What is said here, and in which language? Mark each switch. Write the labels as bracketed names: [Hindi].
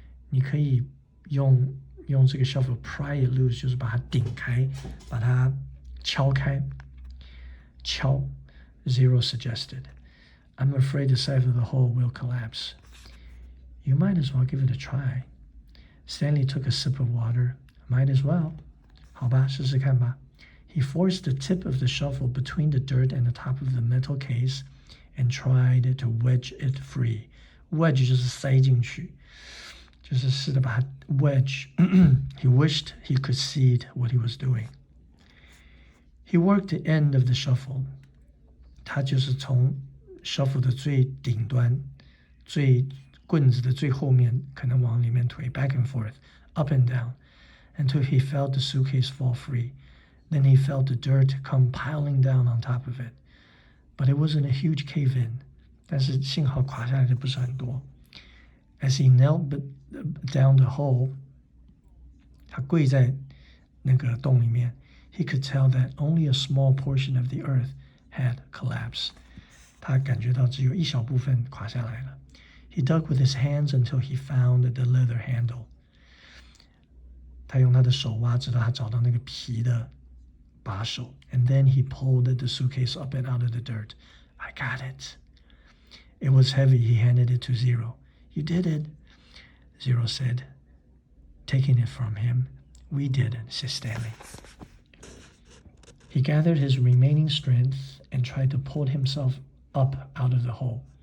[Chinese] 你可以用这个 shovel [English] pry it loose， [Chinese] 就是把它顶开，把它敲开。敲 [English] Zero suggested. I'm afraid the side of the hole will collapse. You might as well give it a try. Stanley took a sip of water. Might as well. [Chinese] 好吧，试试看吧。 [English] He forced the tip of the shovel between the dirt and the top of the metal case and tried to wedge it free. [Chinese] Wedge 就是塞进去，就是试着把它 wedge. [English] He wished he could see what he was doing. He worked the end of the shovel. [Chinese] 他就是从 shovel 的最顶端，棍子的最后面，可能往里面推 [English] back and forth, up and down, until he felt the suitcase fall free. Then he felt the dirt come piling down on top of it. But it wasn't a huge cave-in. [Chinese] 但是幸好垮下来的不是很多。 [English] As he knelt down the hole, [Chinese] 他跪在那个洞里面。 [English] He could tell that only a small portion of the earth had collapsed. [Chinese] 他感觉到只有一小部分垮下来了。 [English] He dug with his hands until he found the leather handle. [Chinese] 他用他的手挖，直到他找到那个皮的把手。 [English] And then he pulled the suitcase up and out of the dirt. I got it. It was heavy. He handed it to Zero. You did it, Zero said, taking it from him. We did it, said Stanley. He gathered his remaining strength and tried to pull himself up out of the hole.